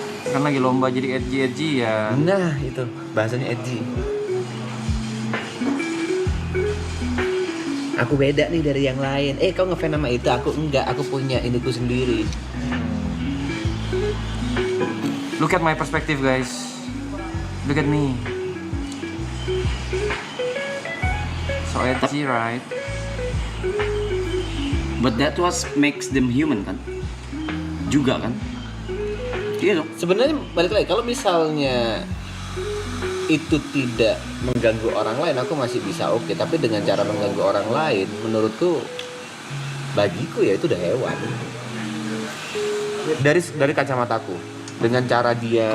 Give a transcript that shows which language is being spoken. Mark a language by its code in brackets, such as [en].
[id] Kan lagi lomba jadi edgy ya. Nah, itu bahasanya edgy. Aku beda nih dari yang lain. Kau ngefans sama itu, aku enggak. Aku punya indiku sendiri. [en] Look at my perspective guys. Look at me. So edgy right? But that was makes them human kan? [id] Juga kan? Iya dong. Sebenarnya balik lagi, kalau misalnya itu tidak mengganggu orang lain, aku masih bisa oke. Tapi dengan cara mengganggu orang lain, menurutku, bagiku ya itu udah hewan. Dari kacamataku, dengan cara dia,